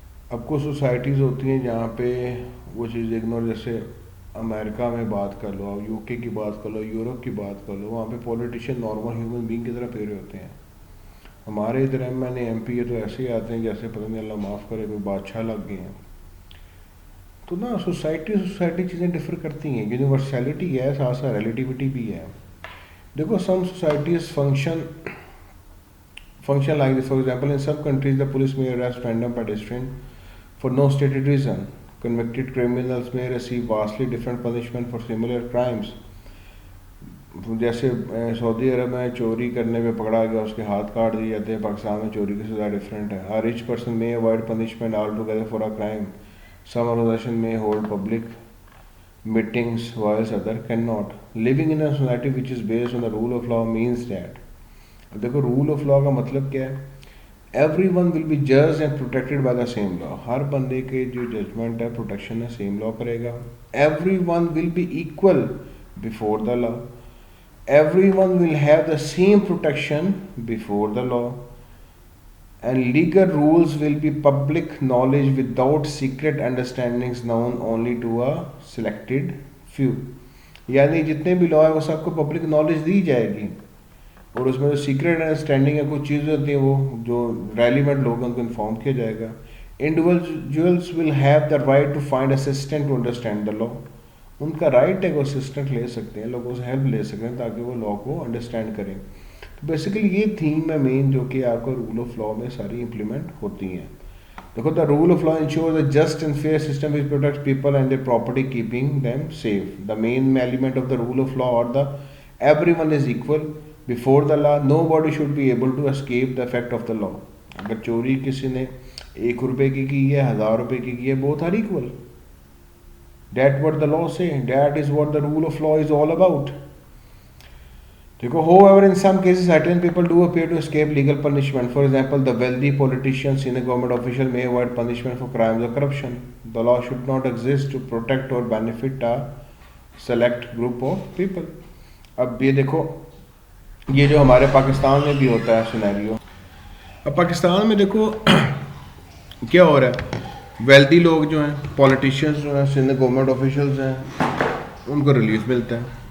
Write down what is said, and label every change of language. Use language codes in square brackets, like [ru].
[ur] اب کچھ سوسائٹیز ہوتی ہیں جہاں پہ وہ چیز اگنور، جیسے امریکہ میں بات کر لو، یو کے کی بات کر لو، یورپ کی بات کر لو، وہاں پہ پولیٹیشین نارمل ہیومن بینگ کی طرح پھیرے ہوتے ہیں. ہمارے ادھر M N A M P تو ایسے ہی آتے ہیں جیسے پتہ نہیں اللہ معاف کرے کوئی بادشاہ لگ گئے ہیں. تو نا سوسائٹی چیزیں ڈفر کرتی ہیں. یونیورسیلٹی ہے، ساتھ ساتھ ریلیٹیوٹی بھی ہے. دیکھو [en] Some societies function function like this. For example, in some countries, the police may arrest random pedestrians for no stated reason. Convicted criminals may receive vastly different punishment for similar crimes. [ur] جیسے سعودی عرب میں چوری کرنے پہ پکڑا گیا اس کے ہاتھ کاٹ دیے جاتے ہیں, پاکستان میں چوری کی سزا ڈفرینٹ ہے. [en] A rich person may avoid punishment altogether for a crime. Some organization may hold public meetings whilst others cannot. Living in a society which is based on the rule of law means that, [ur] اب دیکھو role of law کا مطلب کیا ہے, [en] Everyone will be judged and protected by the same law. [ur] ہر بندے کے جو judgment ہے پروٹیکشن ہے سیم لا کرے گا. [en] Everyone will be equal before the law. Everyone will have the same protection before the law, and legal rules will be public knowledge without secret understandings known only to a selected few. [ur] یعنی جتنے بھی لا ہے وہ سب کو public knowledge دی جائے گی, اور اس میں جو سیکرٹ انڈرسٹینڈنگ ہے کچھ چیزیں ہوتی ہیں وہ جو ریلیونٹ لوگ ہیں ان کو انفارم کیا جائے گا. [en] Individuals will have the right to find assistance to understand the law. [ur] ان کا رائٹ ہے کہ وہ اسسٹنٹ لے سکتے ہیں, لوگوں سے ہیلپ لے سکتے ہیں تاکہ وہ لا کو انڈرسٹینڈ کریں. بیسیکلی یہ تھیم ہے مین جو کہ آپ کو رول آف لا میں ساری امپلیمنٹ ہوتی ہیں. [en] دیکھو the rule of law ensures a just and fair system which protects people and their property keeping them safe. The main element of the rule of law اور the everyone is equal before the law. Nobody should be able to escape the effect of the law. [ur] اگر چوری کسی نے 1 روپے کی ہے 1000 روپے کی ہے, [en] Both are equal. That's what the law say. That is what the rule of law is all about. However, in some cases, certain people do appear to escape legal punishment. For example, the wealthy politicians, senior government official may avoid punishment for crimes or corruption. The law should not exist to protect or benefit a select group of people. [ur] اب یہ دیکھو یہ جو ہمارے پاکستان میں بھی ہوتا ہے سینیریو. اب پاکستان میں دیکھو کیا ہو رہا ہے, ویلدی لوگ جو ہیں, پولیٹیشینس جو ہیں, سینئر گورنمنٹ آفیشلز ہیں, ان کو ریلیف ملتا ہے.